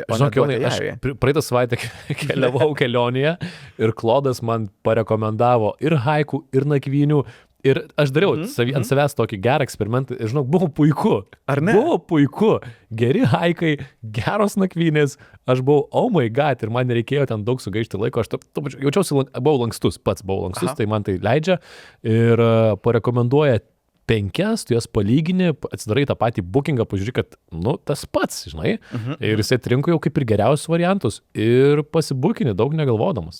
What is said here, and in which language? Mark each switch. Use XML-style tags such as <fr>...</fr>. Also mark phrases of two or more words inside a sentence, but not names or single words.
<lt>Žinok, aš praeitą savaitę keliavau kelionėje ir Klodas man parekomendavo ir haiku, ir nakvynių. Ir aš dariau ant savęs tokį gerą eksperimentą ir, žinok, buvo puiku. Ar ne? Buvo puiku. Geri haikai, geros nakvynės. Aš buvau,</lt> <en>oh my god,</en> <lt>ir man nereikėjo ten daug sugaišti laiko. Aš jaučiausi, buvau lankstus, tai man tai leidžia. Ir parekomenduoja 5, tu jas palygini, atsidarai tą patį bookingą, pažiūrėk, kad, tas pats, žinai, ir jisai atrinko jau kaip ir geriausius variantus ir pasibukini daug negalvodamas.</lt>